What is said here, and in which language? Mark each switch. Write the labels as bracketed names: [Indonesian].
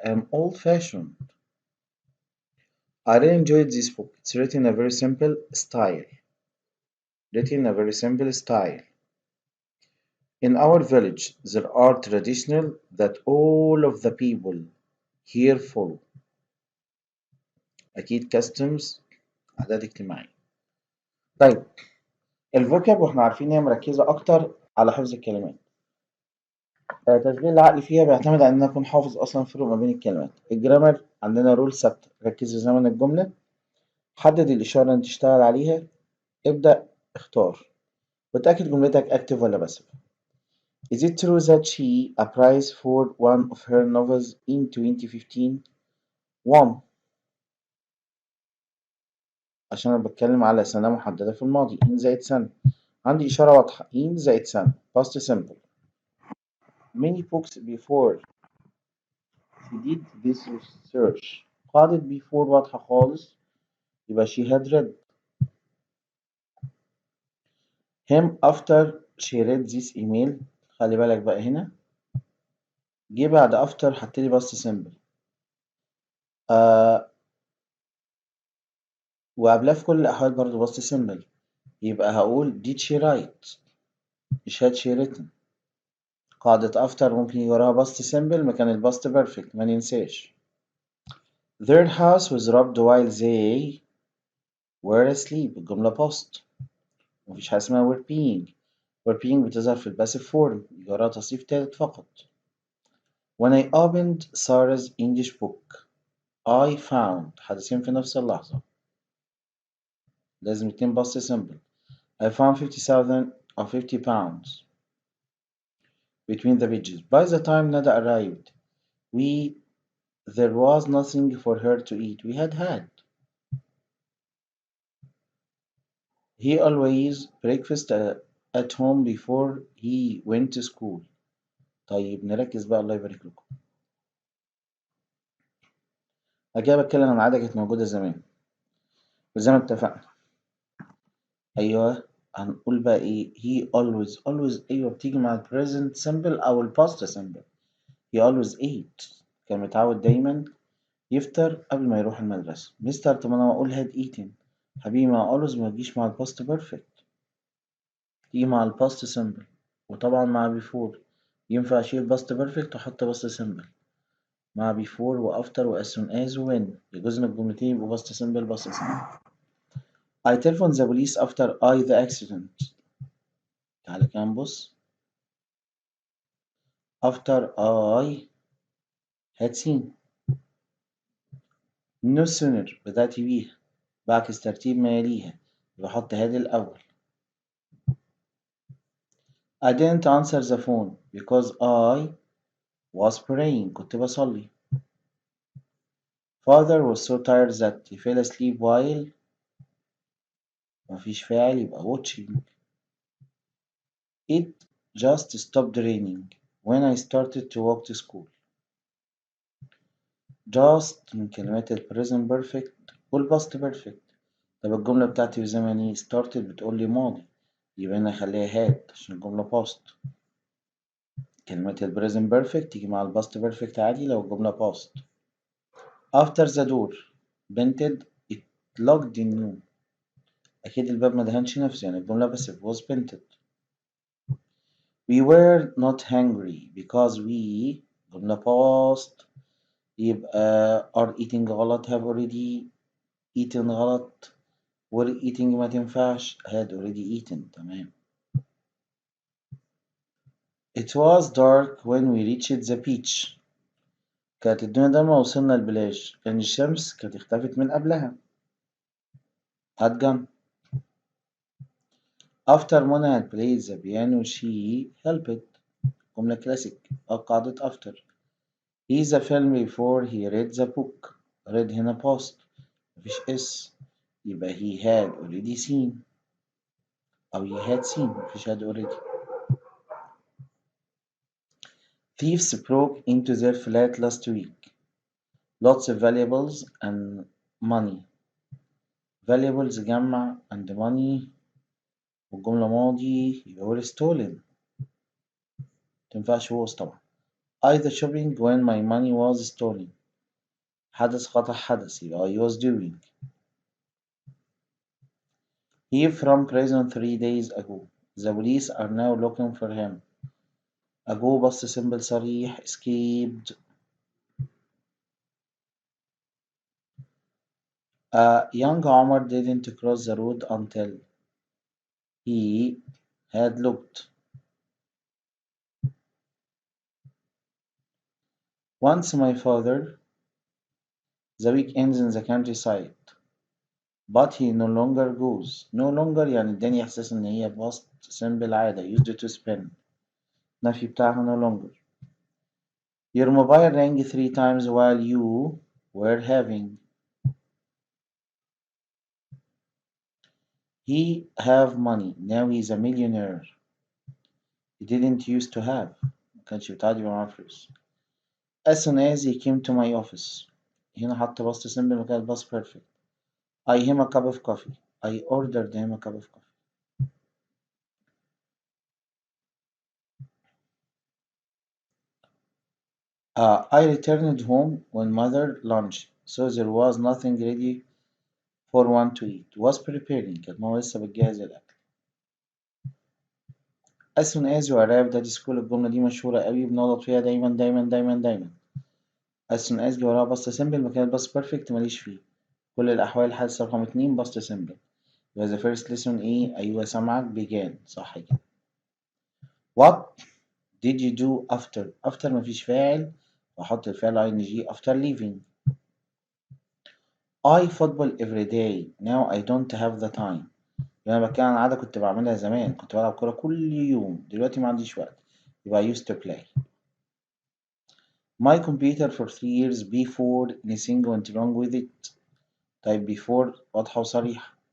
[English] I am old fashioned. I really enjoyed this book. It's written in a very simple style. Written in a very simple style. In our village, there are traditional that all of the people here follow. [Arabic] أكيد customs عادات اجتماعية. طيب الفوكاب واحنا عارفين ان هي مركزة أكتر على حفظ الكلمات. تشغيل العقل فيها بيعتمد على إن أنا أكون حافظ أصلا الفروق ما بين الكلمات. الجرامر عندنا رول ثابتة. ركز في زمن الجملة. حدد الإشارة اللي تشتغل عليها. ابدأ اختار. وتأكد جملتك active ولا passive. [English] Is it true that she a prize for one of her novels in 2015? [Arabic] one عشان أنا بتكلم على سنة محددة في الماضي in زائد سنة. عندي إشارة واضحة in زائد سنة past simple. [English] many books before she did this research. [Arabic] قاعدة before واضحة خالص يبقى [English] she had read him after she read this email. [Arabic] خلي بالك بقى هنا جه بعد after حطلي past simple آه وقبلها في كل الأحوال برضه past simple يبقى هقول [English] did she write [Arabic] مش [English] had she written. [Arabic] قاعدة after ممكن يجي وراها past simple مكان ال past perfect ما ننساش. [English] Their house was robbed while they were asleep. الجملة past مفيش حاجة اسمها were being. were being بتظهر في الباسيف فورم يجي وراها تصريف تالت فقط. When I opened Sarah's English book I found [Arabic] حدثين في نفس اللحظة لازم اتنين [English] past simple. I found 50,000 or 50 pounds between the pages. By the time Nada arrived there was nothing for her to eat. We had. He always breakfast at home before he went to school. [Arabic] طيب نركز بقى الله يبارك لكم. أنا كده بتكلم عن عادة كانت موجودة زمان وزي ما اتفقنا. أيوه هنقول بقى إيه he always أيوه بتيجي مع ال present simple أو ال past simple. [English] he always ate [Arabic] كان متعود دايما يفطر قبل ما يروح المدرسة. مستر طب أنا أقول had eaten حبيبي ما always ما تجيش مع ال past perfect تيجي مع ال past simple وطبعا مع before. ينفع أشيل past perfect وأحط past simple مع before و after و as soon as و when. جزء من الجملتين يبقوا [English] past simple past simple. I telephoned the police after the accident. [Arabic] تعالى كده نبص. [English] after I had seen. [Arabic] no sooner بدأت بيها بعكس ترتيب ما يليها بحط had الأول. [English] I didn't answer the phone because I was praying [Arabic] كنت بصلي. [English] Father was so tired that he fell asleep while [Arabic] مفيش فاعل يبقى [English] watching. It just stopped raining when I started to walk to school. [Arabic] just من كلمات ال present perfect وال past perfect. طب الجملة بتاعتي في زمن ايه started بتقول لي ماضي يبقى أنا أخليها had عشان الجملة past. كلمات ال present perfect تيجي مع ال past perfect عادي لو الجملة past. [English] after the door painted it locked new. [Arabic] أكيد الباب ما دهنش نفسه يعني الجملة بس was painted. [English] We were not hungry because we [Arabic] جملة past يبقى [English] are eating غلط have already eaten غلط were eating ما تنفعش had already eaten. [Arabic] تمام. [English] It was dark when we reached the beach. [Arabic] كانت الدنيا ضلمة وصلنا البلاج كان الشمس كانت اختفت من قبلها. [English] had gone. After Mona had played the piano she helped. [Arabic] جملة كلاسيك قاعدة after. [English] He the film before he read the book. [Arabic] read هنا past مفيش اس يبقى [English] he had already seen أو he had seen مفيش had already. Thieves broke into their flat last week. Lots of valuables and money. [Arabic] valuables جمع and money والجملة ماضي يبقى [English] were stolen. [Arabic] متنفعش was طبعا. [English] I the shopping when my money was stolen. [Arabic] حدث خطأ حدث يبقى [English] I was doing. He from prison 3 days ago. The police are now looking for him. ago بس simple صريح escaped. Young Omar didn't cross the road until he had looked. Once my father the weekends in the countryside but he no longer goes. [Arabic] no longer يعني اداني احساس ان هي past simple عادة used to spend. نفي بتاعها [English] no longer. Your mobile rang 3 times while you were having. He have money. Now he's a millionaire. He didn't used to have. [Arabic] ما كانش بيتعدي معاه فلوس. [English] As soon as he came to my office. [Arabic] هنا حط باست سمبل مكان الباست perfect. [English] I him a cup of coffee. I ordered him a cup of coffee. I returned home when mother lunch, so there was nothing ready for one to eat. Was preparing. [Arabic] كانت ماما لسه بتجهز الأكل. [English] As soon as you arrived at school [Arabic] الجملة دي مشهورة قوي بنغلط فيها دايما دايما دايما دايما. As soon as جه وراها باست سمبل مكان الباست بيرفكت ماليش فيه. كل الأحوال الحادثة رقم اتنين باست سمبل. يبقى [English] the first lesson [Arabic] إيه؟ أيوه سامعك began صح كده. [English] What did you do after؟ after [Arabic] مفيش فاعل وأحط الفعل [English] ing after leaving. I football every day. Now I don't have the time. [Arabic] يعني أنا بتكلم عن عادة كنت بعملها زمان كنت بلعب كورة كل يوم دلوقتي ما عنديش وقت يبقى [English] I used to play. My computer for 3 years before anything went wrong with it. [Arabic] طيب before واضحة وصريحة.